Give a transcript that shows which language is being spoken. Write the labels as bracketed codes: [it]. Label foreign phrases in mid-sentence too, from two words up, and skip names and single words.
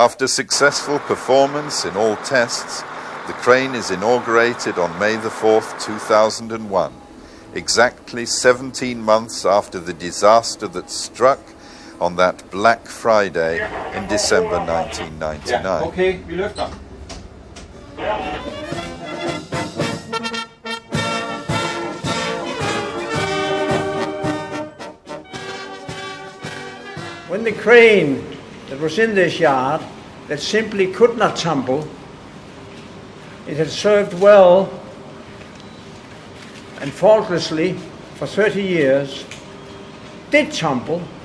[en] After successful performance in all tests, the crane is inaugurated on May the 4th, 2001, exactly 17 months after the disaster that struck on that Black Friday in December 1999. [da] Ja, okay, vi løfter. [en] When the crane that was in this yard that simply could not tumble, it had served well and faultlessly for 30 years, did tumble,